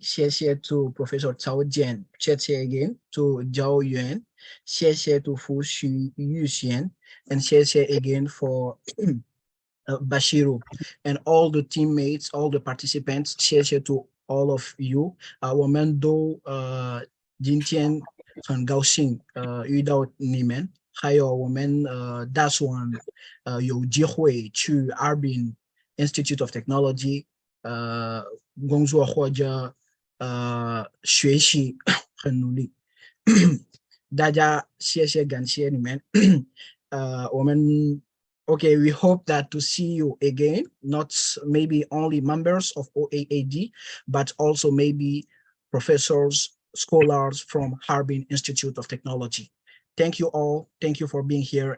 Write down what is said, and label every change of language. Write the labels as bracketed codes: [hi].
[zh] 谢谢 [en] to Professor Cao Jian. 谢谢 again to Zhao Yuan. [zh] 谢谢 [en] to Fu Yuxian. And 谢谢 again for Bashiru and all the teammates, all the participants. 谢谢 to all of you. [zh] 我们都今天很高兴遇到你们，还有我们打算有机会去 Harbin Institute of Technology 工作或者学习，很努力。大家谢谢感谢你们。我们 [en] Okay, we hope that to see you again, not maybe only members of OAAD, but also maybe professors, scholars from Harbin Institute of Technology. Thank you all. Thank you for being here.